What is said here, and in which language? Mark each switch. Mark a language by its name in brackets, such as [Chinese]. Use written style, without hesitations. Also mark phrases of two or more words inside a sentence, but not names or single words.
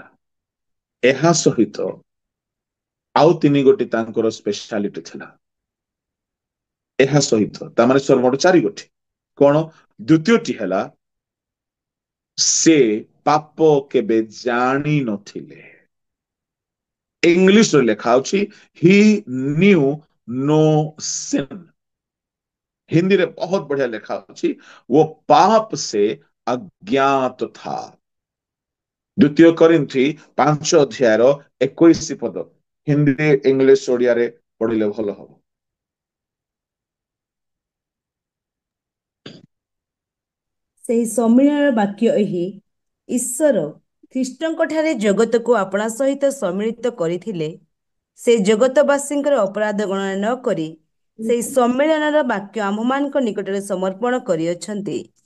[Odia] ଏହା ସହିତ ଆଉ 3 ଗୋଟି ତାଙ୍କର ସ୍ପେଶାଲିଟି ଥିଲା। ଏହା ସହିତ ତାମାନେ ସର୍ବମୋଟ 4 ଗୋଟି। କଣ? ଦ୍ୱିତୀୟଟି ହେଲା ସେ ପାପ କେବେ ଜାଣି ନଥିଲେ। ଇଂଲିଶରେ ଲେଖା ଅଛି [English] he knew no sin. [Hindi] हिंदी रे बहुत बढ़िया लिखा ଅଛି वो पाप से अज्ञात था। [Odia] ଦ୍ୱିତୀୟ କରିନ୍ଥୀ 5 ଅଧ୍ୟାୟର 21 ପଦ ହିନ୍ଦୀ ଇଂଲିଶ ଓଡ଼ିଆ ରେ ପଢ଼ିଲେ ଭଲ ହବ। ସେହି ସମ୍ମିଳନୀର ବାକ୍ୟ ଏହି, ଈଶ୍ୱର ଖ୍ରୀଷ୍ଟଙ୍କ ଠାରେ ଜଗତକୁ ଆପଣା ସହିତ ସମ୍ମିଳିତ କରିଥିଲେ। ସେ ଜଗତବାସୀଙ୍କର ଅପରାଧ ଗଣନା ନ କରି ସେହି ସମ୍ମିଳନୀର ବାକ୍ୟ ଆମ୍ଭମାନଙ୍କ ନିକଟରେ ସମର୍ପଣ କରିଅଛନ୍ତି।